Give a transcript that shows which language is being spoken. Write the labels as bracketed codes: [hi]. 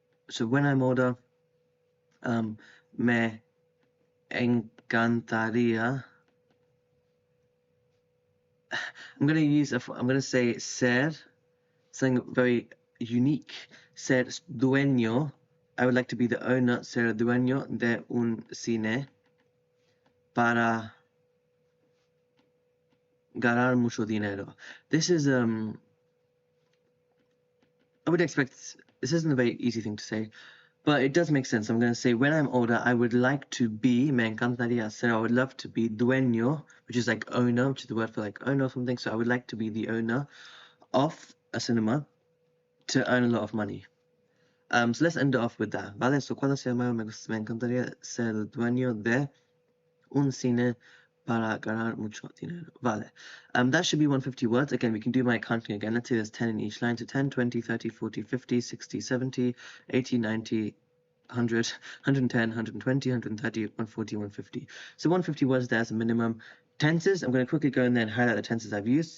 [en] So when I'm older, [es] me encantaría. [en] I'm going to say ser, something very unique. [es] Ser dueño. [en] I would like to be the owner, [es] ser dueño de un cine para ganar mucho dinero. [en] This is, I would expect, this isn't a very easy thing to say, but it does make sense. I'm going to say, when I'm older, I would like to be, [es] me encantaría ser, [en] I would love to be dueño, which is like owner, which is the word for like owner or something. So I would like to be the owner of a cinema to earn a lot of money. So let's end it off with that. [es] Vale, so cuando sea mayor, me encantaría ser el dueño de un cine para ganar mucho dinero. [en] Vale. That should be 150 words. Again, we can do my counting again. Let's say there's 10 in each line. So 10, 20, 30, 40, 50, 60, 70, 80, 90, 100, 110, 120, 130, 140, 150. So 150 words there as a minimum. Tenses, I'm going to quickly go in there and highlight the tenses I've used.